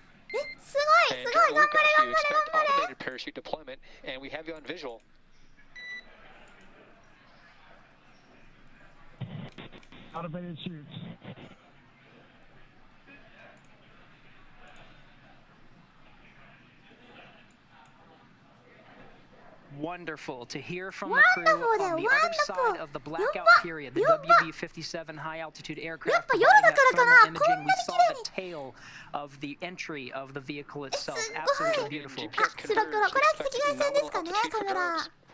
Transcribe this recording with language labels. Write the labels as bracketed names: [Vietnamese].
[Japanese] え、すごい、すごい、頑張れ、頑張れ、頑張れ。 [English] Parachute deployment, and we have you on visual. Automated shoots. Wonderful to hear from the crew on the other side of the blackout period. The WB-57 high-altitude aircraft providing that thermal imaging. We saw the tail of the entry of the vehicle itself. Absolutely beautiful. [Japanese] あ、白黒。これは赤外線ですかね、カメラ。